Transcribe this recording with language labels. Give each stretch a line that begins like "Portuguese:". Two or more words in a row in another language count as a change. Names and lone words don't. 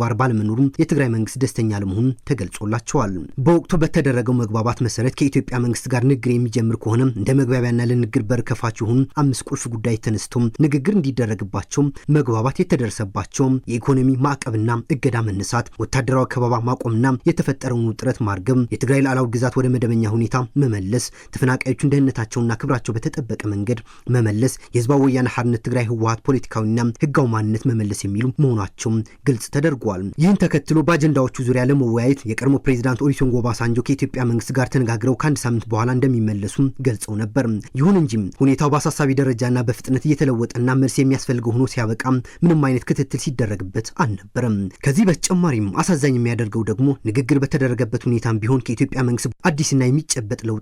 Amharic: ባለመኖሩ የትግራይ መንግስት ደስተኛ ለመሆኑ ተገልጾላቸዋል። በወቅቱ በተደረገው መግባባት መሰረት ከኢትዮጵያ መንግስት ጋር ንግግር የሚጀምር ከሆነ እንደ መግባቢያና ለንግግር በር ከፋች የሆኑ 5 ቁልፍ ጉዳይ ተነስተው ንግግር እንዲደረግባቸው መግባባት የተደረሰባቸው የኢኮኖሚ ማዕቀብና እገዳ መነሳት፣ ወታደራዊ ከበባ ማቆምና የተፈጠረውን ውጥረት ማርገብ፣ የትግራይ ሉዓላዊ ግዛት ወደ መደበኛ ሁኔታ መመለስ፣ ተፈናቃዮቹን ደህንነታቸውና ክብራቸው በተጠበቀ መንገድ መመለስ፣ የህዝባዊ ወያነ ሓርነት ትግራይ ህወሓት ፖለቲካዊና ህጋዊ ማንነት መመለስ የሚሉ መሆናቸው ግልጽ ተደርጓል። ይህን ተከትሎ በአጀንዳዎቹ ዙሪያ ለመወያየት የቀድሞ ፕሬዝዳንት ኦሉሴጉን ኦባሳንጆ ከኢትዮጵያ መንግስት ጋር ተነጋግረው ከአንድ ሳምንት በኋላ እንደሚመለሱ ገልጸው ነበር። ይሁን እንጂ ሁኔታው በአሳሳቢ ደረጃና በፍጥነት እየተለወጠና መልስ የሚያስፈልገው ሆኖ ሲያበቃ ምንም አይነት ክትትል ሲደረግበት አልነበረም። ከዚህ በተጨማሪም አሳዛኝ የሚያደርገው ደግሞ ንግግር በተደረገበት ሁኔታም ቢሆን ከኢትዮጵያ መንግስት አዲስና የሚጨበጥ ለውጥ